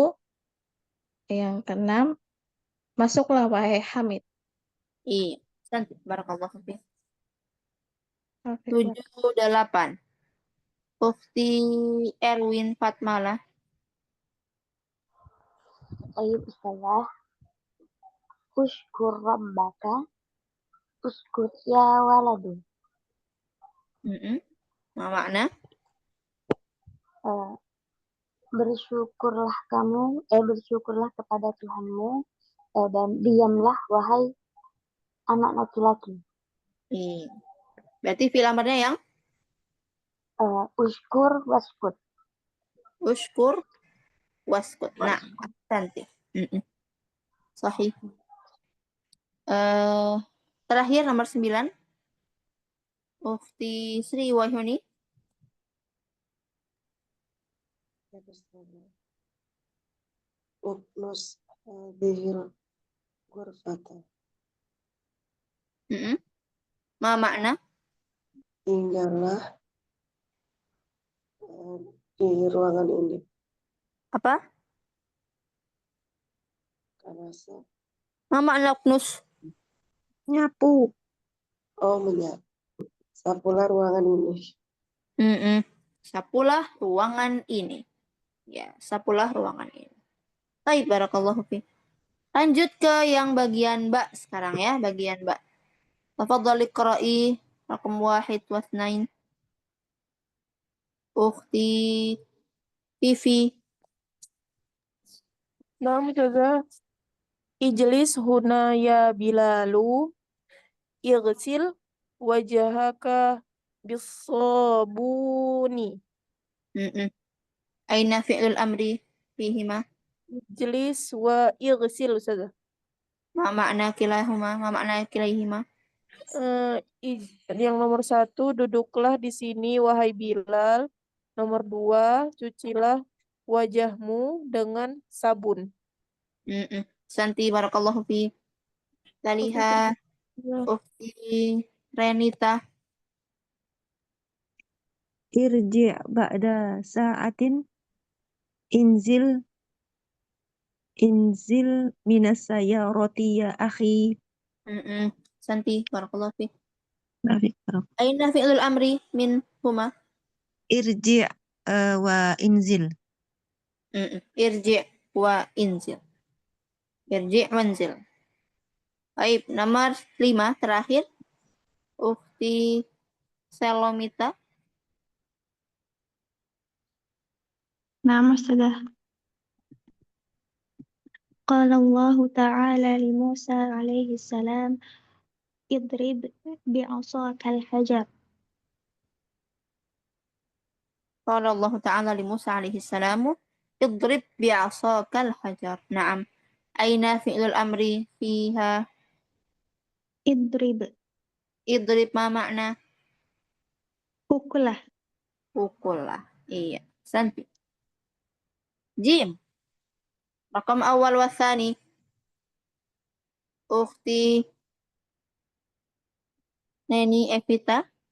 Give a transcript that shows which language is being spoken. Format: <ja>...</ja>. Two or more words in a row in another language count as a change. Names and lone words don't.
<id>Yang keenam, masuklah wahai Hamid. Iya.</id> <ar>Santi, بارك الله فيك.</ar> <id>Oke, 7 8. Ukhti Erwin Fatmala. Ayo, Ustazah.</id> <ar>اشكر ربك اشكر يا ولد. Mm-mm. ما معنى?</ar> <id>Bersyukurlah bersyukurlah kepada Tuhanmu dan diamlah wahai anak laki-laki. Iya. Berarti fi'il amarnya yang</id> <ar>اشكر واسكت. اشكر واسكت.</ar> <id>Nah, Santi. Mm-mm. Sahih. Terakhir nomor 9. Ukhti Sri Wahyuni.</id> <ar>اكنس هذه الغرفة. Mm-mm. ما معنى?</ar> <id>Tinggallah di ruangan ini. Apa? Karasa.</id> <ar>ما معنى اكنس?</ar> <id>Nyapu. Oh, menyapu. Sapulah ruangan ini. Mm-mm. Sapulah ruangan ini. Ya, sapulah ruangan ini. Baik,</id> <ar>بارك الله فيك.</ar> <id>Lanjut ke yang bagian Mbak sekarang ya, bagian Mbak.</id> <ar>تفضلي اقرئي رقم 1 و 2.</ar> <id>Ukhti Fifi.</id> <ar>نعم كذا اجلس هنا يا بلال اغسل وجهك بالصابون Mm-mm. أين فعل الأمر فيهما? اجلس واغسل أستاذة. ما معنى كلاهما ما معنى كليهما?</ar> <id>Yang nomor 1, duduklah di sini wahai Bilal. Nomor 2, cucilah wajahmu dengan sabun. Mm-mm.</id> <ar>Santi, بارك الله فيك. تاليها أختي Renita. ارجع بعد ساعة انزل من السيارة يا أخي. Santi, بارك الله فيك.</ar> <id>Baik, Bro.</id> <ar>أين فعل الأمر من هما? ارجع وانزل. ارجع وانزل. ارجع وانزل.</ar> <id>Baik, nomor 5 terakhir. Ukhti Selomita.</id> <ar>نعم أستاذة. قال الله تعالى لموسى عليه السلام اضرب بعصاك الحجر. قال الله تعالى لموسى عليه السلام اضرب بعصاك الحجر. نعم. أين فعل الأمر فيها؟ اضرب اضرب ما معنى؟</ar> <id>pukullah. Pukullah. Iya. Santi. Jim.</id> <ar>رقم أول وثاني. Ukhti Neni Evita.</ar>